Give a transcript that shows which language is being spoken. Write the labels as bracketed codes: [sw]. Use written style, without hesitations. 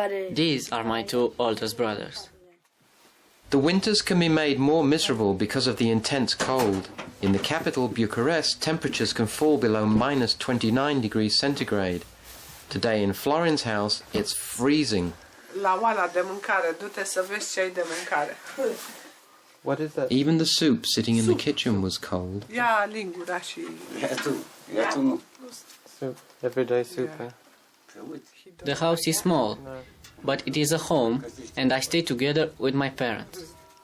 [en] These are my 2 oldest brothers. The winters can be made more miserable because of the intense cold. In the capital, Bucharest, temperatures can fall below minus 29 degrees centigrade. Today in Florin's house, it's freezing. [ro] La oala de mâncare, du-te să vezi ce ai de mâncare. [en] What is that? Even the soup sitting in the kitchen was cold. [ro] Ia lingura și... [en] Soup, everyday soup, eh? The house is small, but it is a home, and I stay together with my parents.